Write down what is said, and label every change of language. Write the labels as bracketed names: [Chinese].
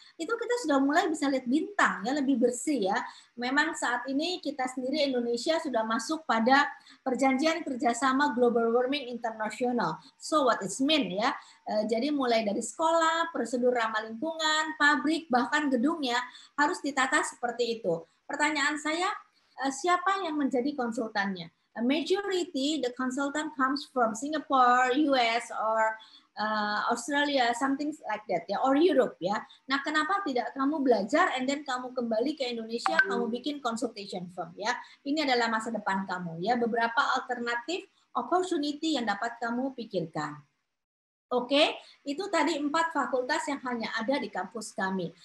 [Indonesian] Itu kita sudah mulai bisa lihat bintang ya, lebih bersih ya. Memang saat ini kita sendiri Indonesia sudah masuk pada perjanjian kerjasama Global Warming International. [English] So what it mean [Indonesian] ya. Jadi mulai dari sekolah, prosedur ramah lingkungan, pabrik, bahkan gedungnya harus ditata seperti itu. Pertanyaan saya, siapa yang menjadi konsultannya? [English] A majority, the consultant comes from Singapore, US, or Australia, something like that ya, or Europe ya. [Indonesian] Nah, kenapa tidak kamu belajar and then kamu kembali ke Indonesia, kamu bikin consultation firm ya. Ini adalah masa depan kamu ya. Beberapa alternatif opportunity yang dapat kamu pikirkan. Oke, itu tadi 4 fakultas yang hanya ada di kampus kami.